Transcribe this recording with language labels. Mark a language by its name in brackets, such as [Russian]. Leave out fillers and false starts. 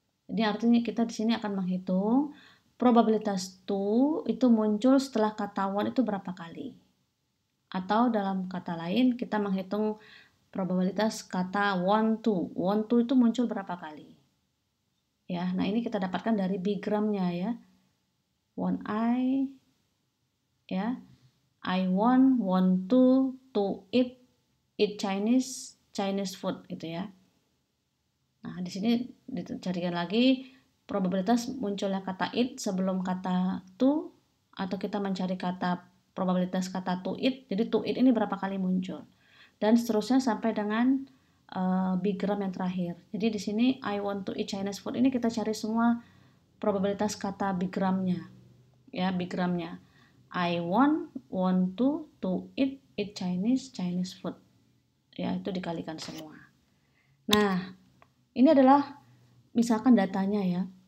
[Indonesian] Jadi artinya kita di sini akan menghitung probabilitas to itu muncul setelah kata won itu berapa kali. Atau dalam kata lain kita menghitung probabilitas kata want to. Want to itu muncul berapa kali. Ya, nah ini kita dapatkan dari bigramnya ya. Want I, ya. [English] I want to eat Chinese food [Indonesian] gitu ya. Nah, di sini dicarikan lagi probabilitas munculnya kata it sebelum kata to, atau kita mencari probabilitas kata to it. Jadi to it ini berapa kali muncul. Dan seterusnya sampai dengan bigram yang terakhir. Jadi di sini [English] I want to eat Chinese food [Indonesian] ini kita cari semua probabilitas kata bigramnya. Ya, bigramnya. [English] I want to eat Chinese food. [Indonesian] Ya, itu dikalikan semua. Nah, ini adalah misalkan datanya ya.